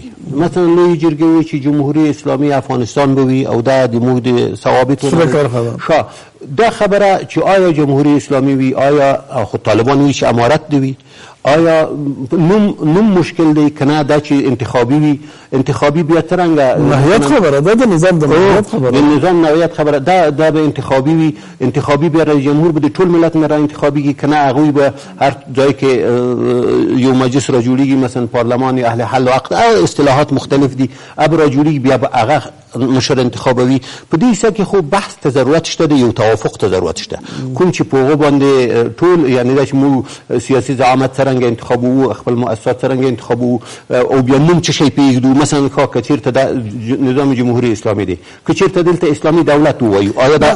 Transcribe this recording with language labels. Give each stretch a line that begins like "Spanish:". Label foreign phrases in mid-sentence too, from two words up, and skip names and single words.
Pashto: مثلا لویې جرګې وي چې جمهوریت اسلامي افغانستان به وي او دا د موږ د ثوابتو دا خبره چې آیا جمهوریت اسلامي وي، آیا خو طالبان وي چې امارت دی وي، آیا نوم مشکل دی که نه دا چې انتخابي وي، انتخابي بیا څرنګه نوعیت خبره ده، د نظام د نوعیت خبره، د نظام نوعیت خبره دا به انتخابي وي، انتخابي بیا رئیس جمهور به د ټول ملت نه را انتخابیږي که نه هغوی به هر ځای کې یو مجلس را جوړیږي، مثلا پارلمان اهل حل و عقد، اصطلاحات مختلف دي، اب را جوړیږي بیا به هغه مشر انتخابوي. په دې حصه کې خو بحث ته ضرورت شته، د یو توافق ته ضرورت شته، کوم چې په هغو باندې ټول یعنی دا چې موږ سیاسي زعامت څرنګه انتخابوو، خپل مؤسسات څرنګه انتخابوو، او بیا موږ څه شی پرېږدو. مثلا که چېرته دا نظام جمهوري اسلامي دی، که چېرته دلته اسلامي دولت ووایو، آیا دا